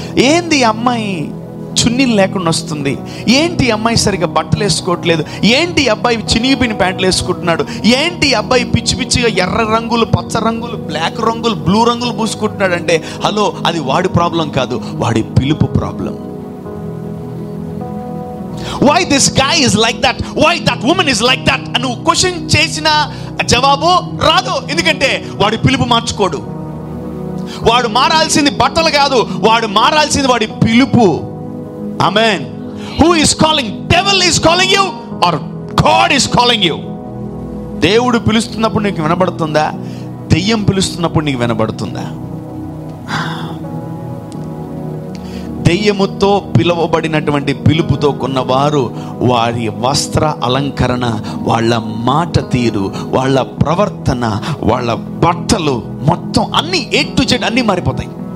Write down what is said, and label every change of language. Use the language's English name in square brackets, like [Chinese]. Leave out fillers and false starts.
[Telugu] ఏంది అమ్మాయి చున్నీలు లేకుండా వస్తుంది? ఏంటి అమ్మాయి సరిగా బట్టలు వేసుకోవట్లేదు? ఏంటి అబ్బాయి చినిగిపోయిన ప్యాంట్లు వేసుకుంటున్నాడు? ఏంటి అబ్బాయి పిచ్చి పిచ్చిగా ఎర్ర రంగులు, పచ్చ రంగులు, బ్లాక్ రంగులు, బ్లూ రంగులు పూసుకుంటున్నాడు అంటే, హలో, అది వాడి ప్రాబ్లం కాదు, వాడి పిలుపు problem. [English] Why this guy is like that? Why that woman is like that? [Telugu] అని నువ్వు క్వశ్చన్ చేసిన జవాబు రాదు. ఎందుకంటే వాడి పిలుపు మార్చుకోడు. వాడు మారాల్సింది బట్టలు కాదు, వాడు మారాల్సింది వాడి పిలుపు. [English] ఆమేన్. Who is calling? Devil is calling you or God is calling you? [Telugu] దేవుడు పిలుస్తున్నప్పుడు నీకు వినబడుతుందా? దెయ్యం పిలుస్తున్నప్పుడు నీకు వినబడుతుందా? దెయ్యముతో పిలువబడినటువంటి పిలుపుతో కొన్నవారు వారి వస్త్ర అలంకరణ, వాళ్ళ మాట తీరు, వాళ్ళ ప్రవర్తన, వాళ్ళ బట్టలు మొత్తం అన్ని A to Z అన్నీ మారిపోతాయి.